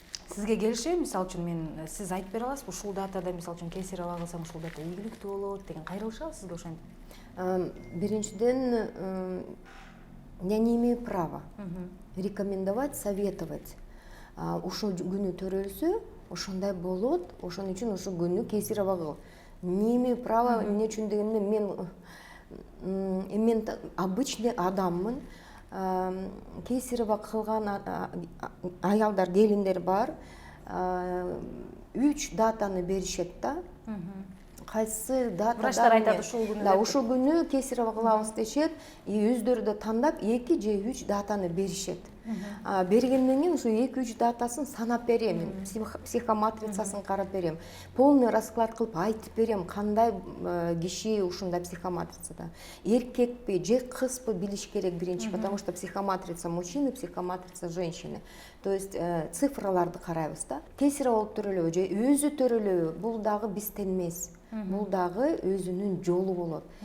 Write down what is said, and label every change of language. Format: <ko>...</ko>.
<ky>Сизге келишеби, мисалы үчүн сиз айтып бере аласызбы, ушул датада мисалы үчүн Кесарева кылсаң ушул дата ийгиликтүү болот деген кайрылышабы сизге ошентип? Биринчиден,</ky> <ru>я не имею права рекомендовать, советовать.</ru> <ky>Ушул күнү төрөлсө, ошондой болот, ошон үчүн ушул күнү Кесарева кыл.</ky> <ru>Не имею права,</ru> <ky>эмне үчүн дегенде мен обычный адаммын. Кесарева кылган аялдар, келиндер бар. 3 датаны беришет да. Кайсы датада Врачтар айтат ушул күнү. Да, ушул күнү Кесарева кылабыз дешет. Өздөрү да тандап 2 же 3 датаны беришет. Бергенден кийин ушул 2-3 датасын санап берем, психоматрицасын карап берем.</ky> <ru>Полный расклад</ru> <ky>кылып айтып берем, кандай киши ушундай психоматрицада. Эркекпи же кызбы билиш керек биринчи,</ky> <ru>потому что психоматрица мужчины, психоматрица женщины. То есть</ru> <ky>цифраларды карайбыз да. Кесарева болуп төрөлөбү же өзү төрөлөбү, бул дагы бизден эмес. Бул дагы өзүнүн жолу болот.</ky>